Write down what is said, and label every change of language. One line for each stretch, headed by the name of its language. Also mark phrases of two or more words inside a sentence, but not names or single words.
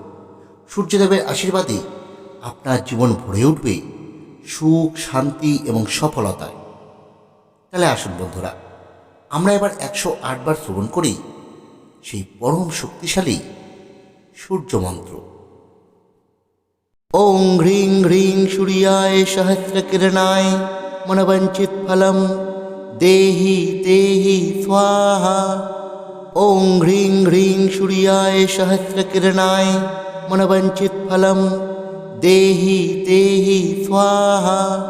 Bangla: সূর্যদেবের আশীর্বাদে আপনার জীবন ভরে উঠবে সুখ, শান্তি এবং সফলতায়। তাহলে আসুন বন্ধুরা, আমরা এবার 108 বার শ্রবণ করি সেই পরম শক্তিশালী সূর্যমন্ত্র।
Sanskrit: ওং হ্রিং হ্রিং সূর্যায় সহস্রকিরণায় মনবঞ্চিত ফলম দেহি দেহি স্বাহা। ওং হ্রিং হ্রিং সূর্যায় সহস্রকিরণায় মনবঞ্চিত ফলম দেহি দেহি স্বাহা।